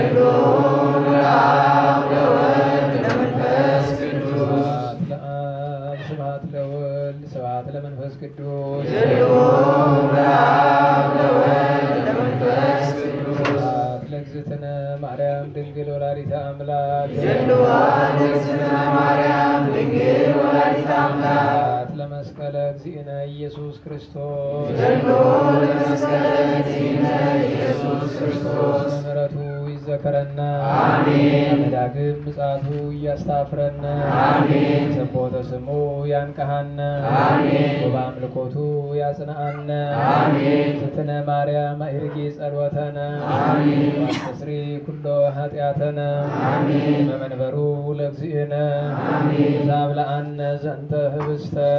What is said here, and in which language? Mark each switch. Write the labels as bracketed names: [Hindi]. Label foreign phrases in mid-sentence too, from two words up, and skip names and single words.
[Geez] ስብሐት ለወልድ ስብሐት ለመንፈስ ቅዱስ ስብሐት ለእግዝእትነ ማርያም ድንግል ወላዲተ አምላክ ስብሐት ለመስቀለ እግዚእነ ኢየሱስ ክርስቶስ ምሕረቱ ይዘከረና ዳግም ምጽአቱ እያስታፍረና ሰቦተ ስሙ ያንቀሃነ ወበአምልኮቱ ያጽንዓነ እግዝእትነ ማርያም አዕርጊ ጸሎተነ ዋስተስሪ ኩሎ ኃጢአተነ በመንበሩ ለእግዚእነ ዛብልዐነ ዘንተ ህብስተ